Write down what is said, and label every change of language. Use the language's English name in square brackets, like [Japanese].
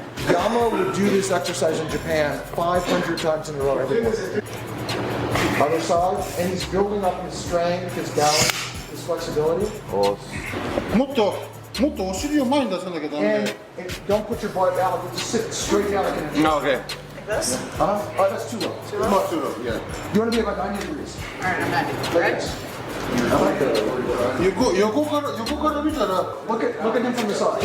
[English] Yama would do this exercise in Japan 500 times in a row every morning. Other side, and he's building up his strength, his balance, his flexibility. [Japanese] もっとお尻を前に出さなきゃダメ [English] And, and don't put your butt down, like, just sit straight down like an No, okay. Like this? Oh, that's too low. Too low, yeah. You want to be about 90 degrees. All right, I'm ready. Like this. [Japanese] 横から見たら [English] Look at him from the side.